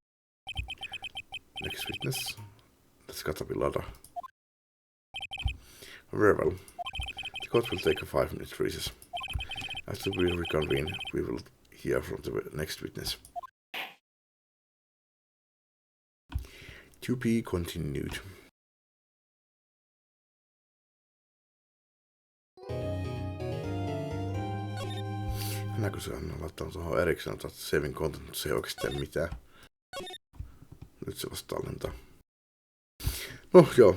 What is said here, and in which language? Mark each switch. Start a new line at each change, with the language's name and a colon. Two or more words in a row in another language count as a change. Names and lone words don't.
English: Next witness? That's gotta be Lada. Very well. The court will take a 5-minute recess. After we reconvene, we will hear from the next witness. To be continued.
Finnish: Näkö se on laittanut tuohon erikseen, että
English: saving content,
Finnish: mutta se ei oikeastaan mitään. Nyt se vasta tallentaa. No joo.